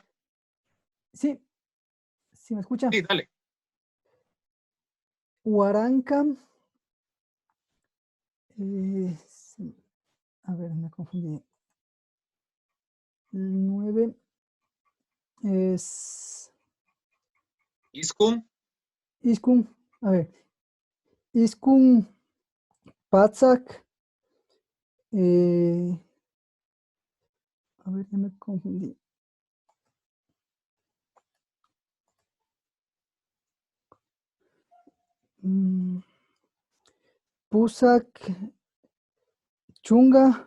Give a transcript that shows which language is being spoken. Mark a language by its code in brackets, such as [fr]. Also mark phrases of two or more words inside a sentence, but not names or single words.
[es] Sí, ¿sí me escuchan? Sí, dale. Huaranca. A ver, me confundí. El 9 es... [qu] Iskun. Iskun. [es] A ver. [qu] Iskun Patzak. [es] A ver, ya me confundí. [qu] Pusak Chunga.